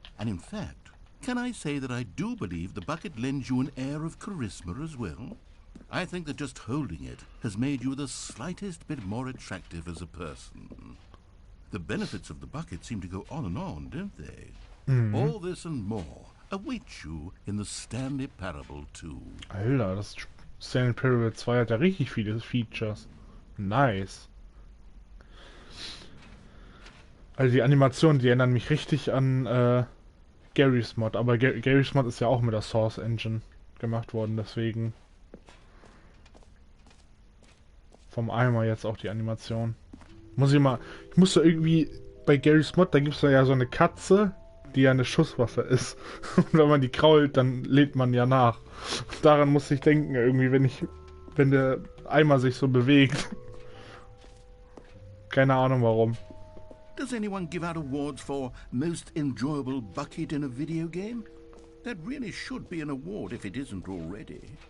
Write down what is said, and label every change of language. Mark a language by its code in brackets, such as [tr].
[en] And in fact, can I say that I do believe the bucket lends you an air of charisma as well? I think that just holding it has made you the slightest bit more attractive as a person. The benefits of the bucket seem to go on, don't they? Mm-hmm. All this and more await you in the Stanley Parable 2. [de] Alter, das Stanley Parable 2 hat ja richtig viele Features. Nice. Also die Animationen, die erinnern mich richtig an Garry's Mod, aber Garry's Mod ist ja auch mit der Source Engine gemacht worden, deswegen vom Eimer jetzt auch die Animation. Ich muss da irgendwie, bei Garry's Mod, da gibt es ja so eine Katze, die ja eine Schusswaffe ist. Und wenn man die krault, dann lädt man ja nach. Daran muss ich denken, irgendwie, wenn der Eimer sich so bewegt. Keine Ahnung warum. [en] Does anyone give out awards for most enjoyable bucket in a video game? That really should be an award if it isn't already.